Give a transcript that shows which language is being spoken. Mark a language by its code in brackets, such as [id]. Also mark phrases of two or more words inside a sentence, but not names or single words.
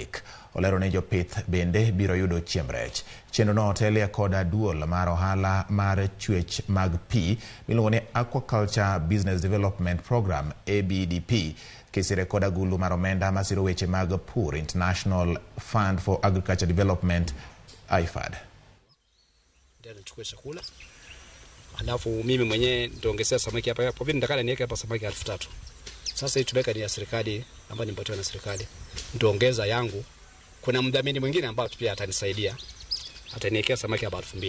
[luo] Olero ne jopith bende biro yudo chiemb rech. Chenro no otelie koda duol mar ohala mar chwech mag pi miluongo ni Aquaculture Business Development Program ABDP kisire koda gulu mar omenda masiro weche mag pur International Fund for Agriculture Development IFAD. [sw] Ndio nachukua chakula. Alafu mimi mwenyewe nitaongezea samaki hapa hapo. Vile nitakala niweke hapa samaki 3,000. Sasa hii tumeka ni ya serikali ambayo nimepatiwa na serikali. Nitaongeza yangu. Kuna mdhamini mwingine ambao pia atanisaidia. Ataniwekea samaki hapa 2,000.